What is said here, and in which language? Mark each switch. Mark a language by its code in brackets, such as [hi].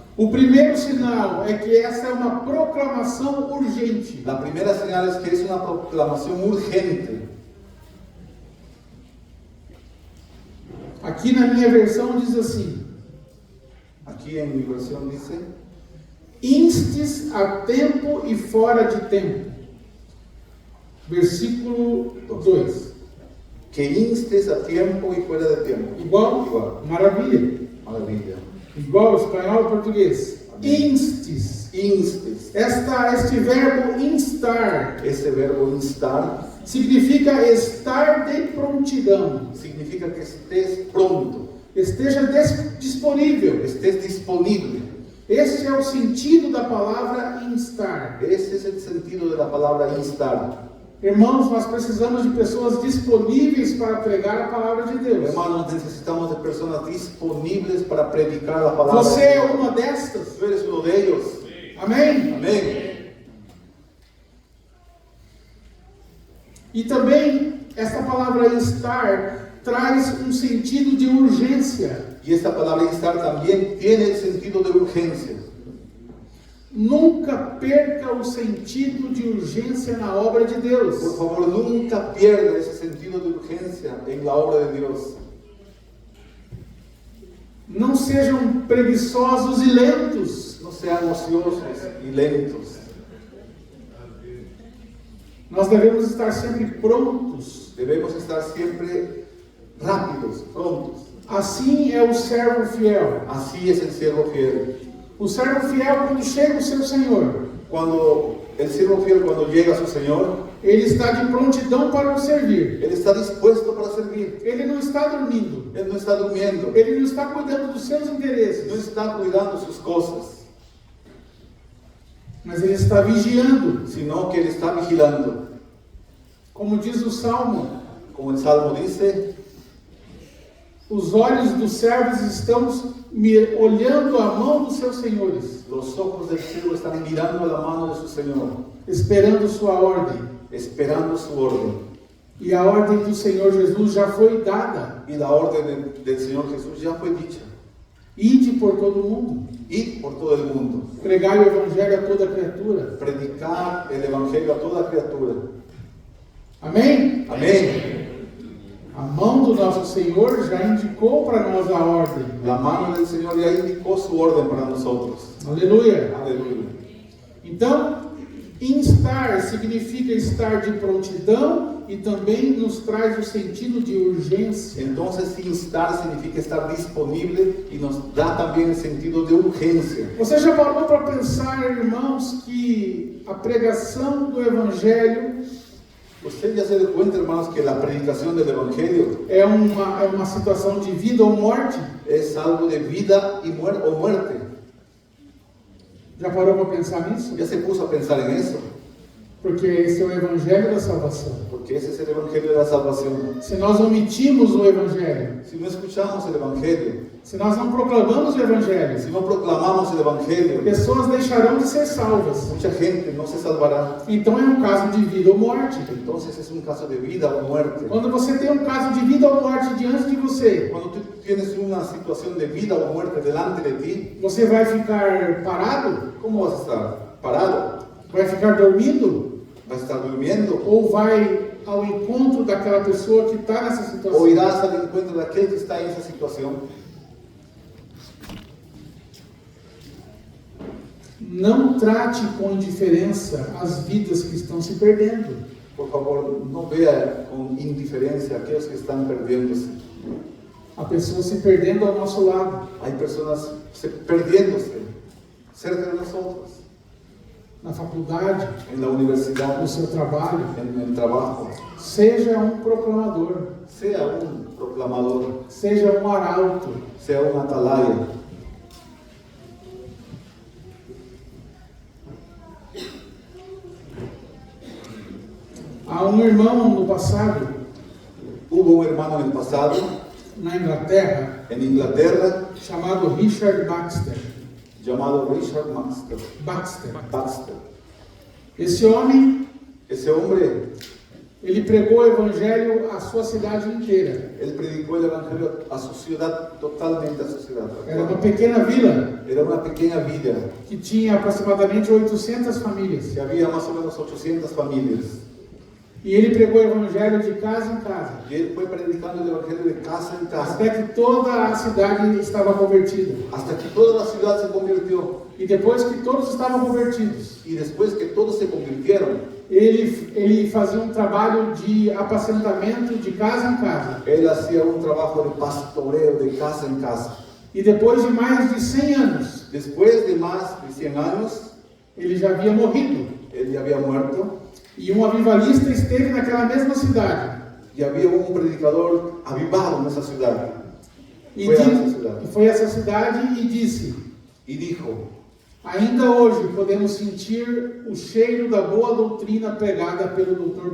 [pt] O primeiro sinal é que essa é uma proclamação urgente. [es] La primera señal es que es una proclamación urgente. [pt] Aqui na minha versão diz assim: [es] Aquí en mi versión dice, [pt] instes a tempo e fora de tempo. Versículo 2. [es] que instes a tiempo y fuera de tiempo. Igual? Igual. [pt] Maravilha. [es] Maravilla. [pt] Igual espanhol e português. Amém. Instes. [es] Instes. [pt] Este verbo instar [es] Ese verbo instar [pt] significa estar de prontidão. [es] significa que estés pronto, [pt] Esteja disponível. [es] estés disponible. [pt] Este é o sentido da palavra instar. [es] Ese es el sentido de la palabra instar. [pt] Irmãos, nós precisamos de pessoas disponíveis para pregar a palavra de Deus. [es] Hermanos, necesitamos de personas disponibles para predicar la palabra. [pt] Você é uma destas? [es] Tú eres uno de ellos. [pt] Amém? [es] Amén. [pt] E também, esta palavra instar traz um sentido de urgência. [es] Y esta palabra instar también tiene el sentido de urgencia. [pt] Nunca perca o sentido de urgência na obra de Deus. [es] Por favor, nunca pierda ese sentido de urgencia en la obra de Dios. [pt] Não sejam preguiçosos e lentos. [es] No sean ociosos y lentos. [pt] Nós devemos estar sempre prontos. [es] Debemos estar siempre rápidos, prontos. [pt] Assim é o servo fiel. [es] Así es el siervo fiel. [pt] O servo fiel, quando chega o seu Senhor, [es] Cuando el siervo fiel, cuando llega a su Señor, [pt] ele está de prontidão para o servir. [es] él está dispuesto para servir. [pt] Ele não está dormindo. [es] Él no está durmiendo, [pt] Ele não está cuidando dos seus [es] no [pt] interesses. [es] está cuidando sus cosas, [pt] Mas ele está vigiando. [es] sino que él está vigilando. [pt] Como diz o Salmo, [es] Como el Salmo dice, [pt] os olhos dos servos estão olhando a mão dos seus senhores, [es] los ojos del siervo están mirando a la mano de su Señor, [pt] esperando sua ordem. [es] esperando su orden. [pt] E a ordem do Senhor Jesus já foi dada. [es] Y la orden del Señor Jesús ya fue dicha. [pt] Ide por todo o mundo, [es] Ir por todo el mundo, [pt] pregai o evangelho a toda criatura. [es] predicar el Evangelio a toda criatura. [pt] Amém? [es] Amén. [pt] A mão do nosso Senhor já indicou para nós a ordem. [es] La mano del Señor ya indicó su orden para nosotros. [pt] Aleluia. [es] Aleluya. [pt] Então, instar significa estar de prontidão e também nos traz o sentido de urgência. [es] Entonces, instar significa estar disponible y nos da también el sentido de urgencia. [pt] Você já parou para pensar, irmãos, que a pregação do Evangelho [es] Usted ya se dio cuenta, hermanos, que la predicación del Evangelio [pt] é uma situação de vida ou morte? [es] es algo de vida y o muerte. [pt] Já parou para pensar nisso? [es] Ya se puso a pensar en eso, [pt] Porque esse é o Evangelho da salvação. [es] porque ese es el Evangelio de la salvación. [pt] Se nós omitimos o Evangelho, [es] Si no escuchamos el Evangelio, [pt] se nós não proclamamos o Evangelho, [es] si no proclamamos el Evangelio, [pt] pessoas deixarão de ser salvas. [es] mucha gente no se salvará. [pt] Então é um caso de vida ou morte. [es] Entonces es un caso de vida o muerte. [pt] Quando você tem um caso de vida ou morte diante de você, [es] Cuando tú tienes una situación de vida o muerte delante de ti, [pt] você vai ficar parado? [es] ¿cómo vas a estar? ¿Parado? [pt] Vai ficar dormindo? [es] ¿Vas a estar durmiendo? [pt] Ou vai ao encontro daquela pessoa que está nessa [es] ¿O [pt] situação? [es] irás al encuentro de aquel que está en esa situación? [pt] Não trate com indiferença as vidas que estão se perdendo. [es] Por favor, no vea con indiferencia a aquellos que están perdiéndose. [pt] Há pessoas se perdendo ao nosso lado, [es] Hay personas perdiéndose cerca de nosotros, [pt] na faculdade, [es] en la universidad, [pt] no seu trabalho. [es] en el trabajo. [pt] Seja um proclamador, [es] Sea un proclamador, [pt] seja um arauto. [es] sea un atalaya. [pt] Há um irmão no passado, [es] Hubo un hermano en el pasado, [pt] na Inglaterra, [es] en Inglaterra, [pt] chamado Richard Baxter. [es] llamado Richard Baxter. Baxter. [pt] Esse homem, [es] Ese hombre, [pt] ele pregou o evangelho à sua cidade inteira. [es] él predicó el Evangelio a su ciudad, totalmente a su ciudad. [pt] Era uma pequena vila [es] Era una pequeña villa, [pt] que tinha aproximadamente 800 famílias. [es] que había más o menos 800 familias. [pt] E ele pregou o evangelho de casa em casa, [es] Y él fue predicando el Evangelio de casa en casa, [pt] até que toda a cidade estava convertida. [es] hasta que toda la ciudad se convirtió. [pt] E depois que todos estavam convertidos, [es] Y después que todos se convirtieron, [pt] ele fazia um trabalho de apacentamento de casa em casa. [es] él hacía un trabajo de pastoreo de casa en casa. [pt] E depois de mais de 100 anos, [es] Después de más de 100 años, [pt] ele já havia morrido. [es] él ya había muerto. [pt] E um avivalista esteve naquela mesma cidade. [es] Y había un predicador avivado en esa ciudad. [pt] E Foi a essa cidade. foi a essa cidade e disse: [es] Y dijo, [pt] ainda hoje podemos sentir o cheiro da boa doutrina pregada pelo Dr.